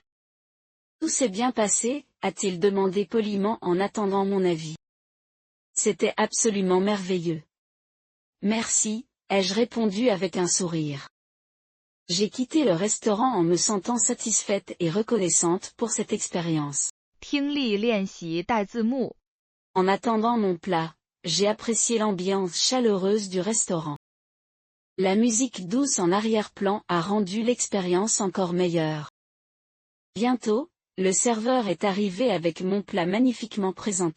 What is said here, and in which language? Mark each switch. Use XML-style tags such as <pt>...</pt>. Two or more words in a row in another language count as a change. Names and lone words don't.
<fr>Tout s'est bien passé, a-t-il demandé poliment en attendant mon avis. C'était absolument merveilleux. Merci, ai-je répondu avec un sourire. J'ai quitté le restaurant en me sentant satisfaite et reconnaissante pour cette expérience.</fr> <zh>听力练习带字幕。</zh> <fr>En attendant mon plat, j'ai apprécié l'ambiance chaleureuse du restaurant. La musique douce en arrière-plan a rendu l'expérience encore meilleure. Bientôt, le serveur est arrivé avec mon plat magnifiquement présenté.</fr>